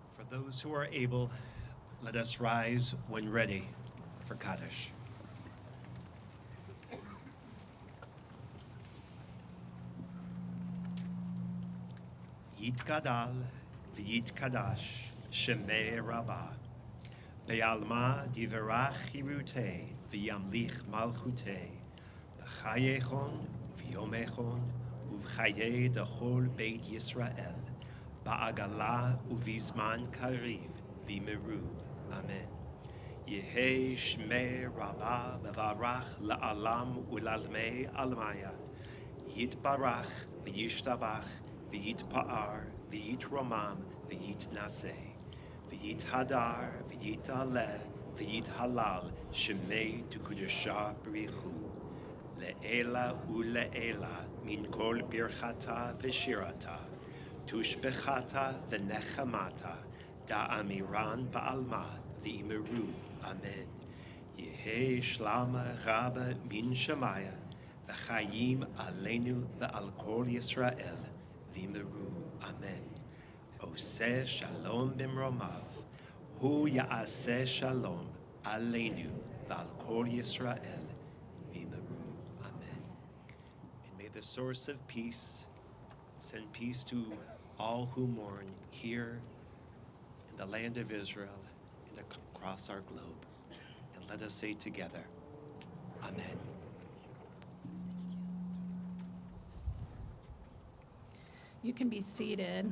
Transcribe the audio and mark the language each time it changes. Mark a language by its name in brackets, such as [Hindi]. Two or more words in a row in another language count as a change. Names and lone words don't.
[English] Those who are able, let us rise when ready for Kaddish. [Aramaic] יתגדל ויתקדש שמה רבא בעלמא די ברא כרעותה וימליך מלכותה בחייכון וביומיכון ובחיי דכל בית ישראל בעגלא ובזמן קריב ואמרו. Amen. יהא שמה רבא מברך לעלם ולעלמי עלמיא יתברך וישתבח ויתפאר ויתרומם ויתנשא ויתהדר ויתעלה ויתהלל שמה דקדשא בריך הוא לעלא ולעלא מן כל ברכתא ושירתא תשבחתא ונחמתא דאמירן בעלמא ואמרו. Amen. יהא שלמא רבא מן שמיא וחיים עלינו ועל כל ישראל ואמרו. Amen. [Hebrew] עושה שלום במרומיו הוא יעשה שלום עלינו ועל כל ישראל ואמרו. Amen. [English] And may the source of peace send peace to all who mourn here in the land of Israel and across our globe. And let us say together, Amen. You can be seated.